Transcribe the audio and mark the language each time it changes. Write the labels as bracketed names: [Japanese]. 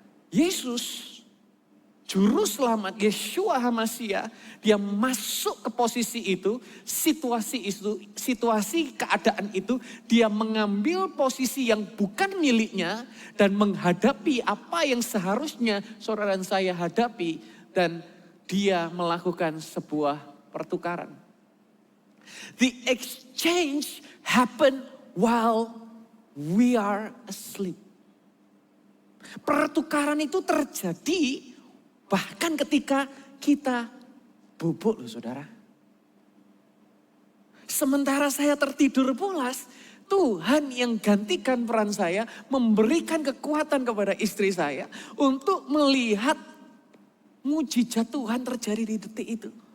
[Indonesian] Yesus, Juru Selamat, Yeshua HaMashiach, dia masuk ke posisi itu, situasi keadaan itu, dia mengambil posisi yang bukan miliknya dan menghadapi apa yang seharusnya saudara dan saya hadapi, dan dia melakukan sebuah pertukaran. [English] The exchange happened while we are asleep. [Indonesian] Pertukaran itu terjadi bahkan ketika kita bubuk loh saudara. Sementara saya tertidur pulas, Tuhan yang gantikan peran saya, memberikan kekuatan kepada istri saya untuk melihat mujizat Tuhan terjadi di detik itu.